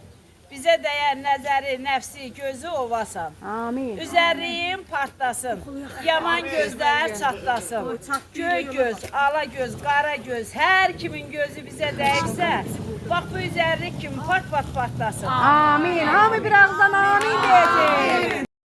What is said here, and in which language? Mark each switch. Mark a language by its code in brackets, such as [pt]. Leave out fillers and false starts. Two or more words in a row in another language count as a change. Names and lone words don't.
[az] Bizə dəyər nəzəri, nəfsi, gözü ovasan. Amin. Üzərliyim partlasın, yaman gözlər çatlasın. Göy göz, ala göz, qara göz, hər kimin gözü bizə dəyirsə, bax bu üzərlik kimi part-part partlasın. Amin. Hamı bir ağızdan amin diyecek.